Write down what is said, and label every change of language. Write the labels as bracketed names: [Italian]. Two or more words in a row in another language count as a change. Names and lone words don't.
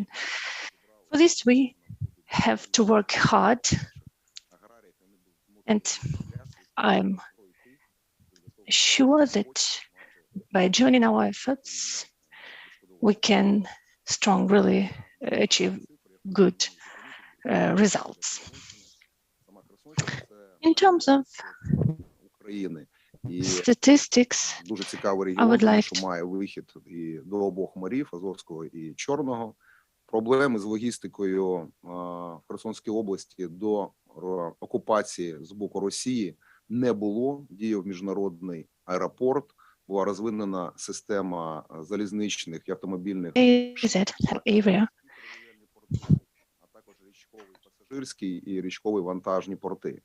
[English] For this, we have to work hard, and I'm sure that by joining our efforts, we can strongly achieve good results. In terms of statistics, I would like to... [Ukrainian] Проблеми з логістикою в Херсонській області до окупації з боку Росії не було. Діяв міжнародний аеропорт, була розвинена система залізничних і автомобільних, а також річковий пасажирський і річковий вантажні порти.